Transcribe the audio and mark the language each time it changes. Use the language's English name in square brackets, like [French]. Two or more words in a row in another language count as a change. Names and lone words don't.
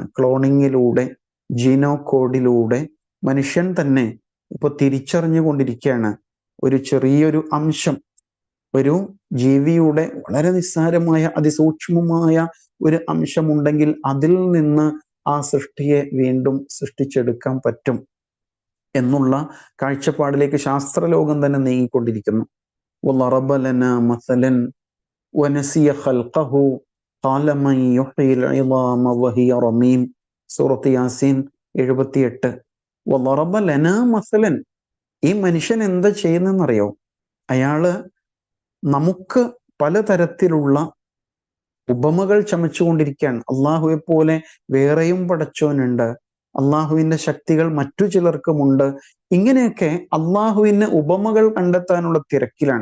[Malayalam] ക്ലോണിങ്ങിലൂടെ, ജീനോ കോഡിലൂടെ മനുഷ്യൻ തന്നെ ഇപ്പൊ തിരിച്ചറിഞ്ഞുകൊണ്ടിരിക്കുകയാണ് ഒരു ചെറിയൊരു അംശം, ഒരു ജീവിയുടെ വളരെ നിസ്സാരമായ അതിസൂക്ഷ്മമായ ഒരു അംശമുണ്ടെങ്കിൽ അതിൽ നിന്ന് ആ സൃഷ്ടിയെ വീണ്ടും സൃഷ്ടിച്ചെടുക്കാൻ പറ്റും എന്നുള്ള കാഴ്ചപ്പാടിലേക്ക് ശാസ്ത്രലോകം തന്നെ നീങ്ങിക്കൊണ്ടിരിക്കുന്നു. [Arabic] وَضَرَبَ لَنَا مَثَلًا وَنَسِيَ خَلْقَهُ قَالَ مَنْ يُحْيِي الْعِظَامَ وَهِيَ رَمِيمٌ സൂറത്ത് യാസീൻ 78. وَضَرَبَ لَنَا مَثَلًا. [Malayalam] ഈ മനുഷ്യൻ എന്താ ചെയ്യുന്നതെന്നറിയോ? അയാള് നമുക്ക് പലതരത്തിലുള്ള ഉപമകൾ ചമച്ചുകൊണ്ടിരിക്കുകയാണ്. അള്ളാഹുവെ പോലെ വേറെയും പടച്ചോനുണ്ട്, അള്ളാഹുവിൻ്റെ ശക്തികൾ മറ്റു ചിലർക്കുമുണ്ട്. ഇങ്ങനെയൊക്കെ അള്ളാഹുവിന് ഉപമകൾ കണ്ടെത്താനുള്ള തിരക്കിലാണ്.